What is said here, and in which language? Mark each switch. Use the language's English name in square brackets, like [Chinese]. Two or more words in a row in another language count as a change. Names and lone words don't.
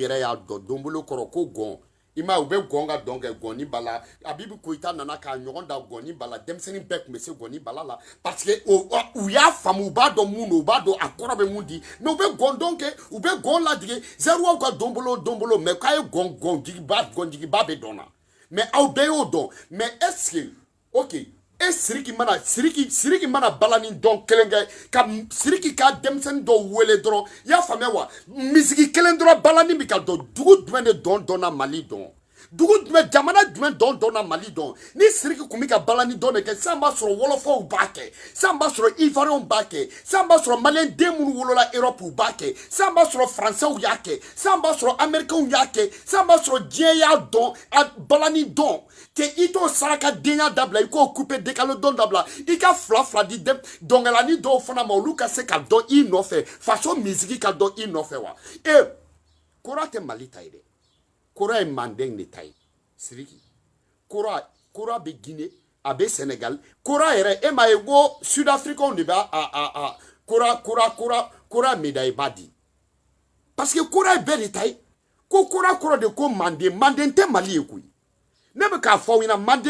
[Bambara] yɛrɛ y'a dɔn donbolo kɔrɔ ko gɔn i ma u bɛ gɔn ka dɔn kɛ gɔnni bala Abibu Koyita nana k'a ɲɔgɔn da gɔnni bala denmisɛnnin bɛɛ tun bɛ se gɔnni bala la [French] parce que [Bambara] u y'a faamu u b'a dɔn mun don u b'a dɔn a kɔrɔ bɛ mun di mais u bɛ gɔn dɔn kɛ u bɛ gɔn ladege zayiruwaw ka donbolo mais k'a ye gɔnjigiba bɛ dɔn na mais aw bɛɛ y'o dɔn [French] mais est-ce que ok [Bambara] Sidiki mana balani dɔn kelen kɛ ka Sidiki ka denmisɛnnin dɔw wele dɔrɔn i y'a faamuya wa misigi kelen dɔrɔn balani bɛ ka dɔn dugu jumɛn de dɔnna Mali dɔn dugu jumɛn jamana jumɛn dɔnna Mali dɔn ni Sidiki tun bɛ ka balani dɔn de kɛ sisan b'a sɔrɔ wɔlɔfɔw b'a kɛ sisan b'a sɔrɔ ivoiriyɛnw b'a kɛ sisan b'a sɔrɔ maliyɛn den minnu wolola Europe u b'a kɛ sisan b'a sɔrɔ faransɛw y'a kɛ sisan b'a sɔrɔ amɛrikɛnw y'a kɛ sisan b'a sɔrɔ diɲɛ y'a dɔn a balani dɔn que i t'o saraka denya dabila i k'o couper décalé dɔn dabila i ka fila di dɔnkɛlani dɔw fana ma olu ka se ka dɔn i nɔfɛ faso misigi ka dɔn i nɔfɛ wa kora tɛ Mali ta ye dɛ kora ye Mandeng de ta ye Sidiki kora bɛ Guinée a bɛ Sénégal kora yɛrɛ e m'a ye ko Sud-Africains de b'a kora médaille ba di parce que kora ye bɛɛ de ta ye ko kora kɔrɔ de ko Manden tɛ Mali ye koyi ne bɛ k'a fɔ aw ɲɛna